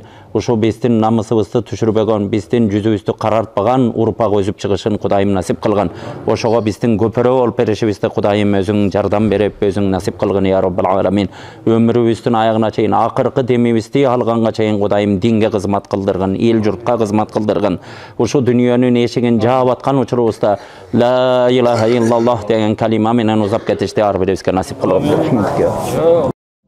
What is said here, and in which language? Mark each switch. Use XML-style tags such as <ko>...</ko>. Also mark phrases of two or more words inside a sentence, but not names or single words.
<ky>Ушул биздин намысыбызды түшүрбөгөн, биздин жүзүбүздү карартпаган урпак өсүп чыгышын Кудайым насип кылган. Ошого биздин көпөрө болуп беришибизди Кудайым өзүң жардам берип, өзүң насип кылгын</ky> <ar>يا رب العالمين.</ar> <ky>Өмүрүбүздүн аягына чейин, акыркы демибизди алганга чейин Кудайым динге кызмат кылдыргын, эл журтка кызмат кылдыргын. Ушул дүйнөнүн эшигин жаап аткан учурубузда</ky> <ar>لا إله إلا الله</ar> <ky>деген калима менен узап кетишти ар бирибизге насип кылгын.</ky>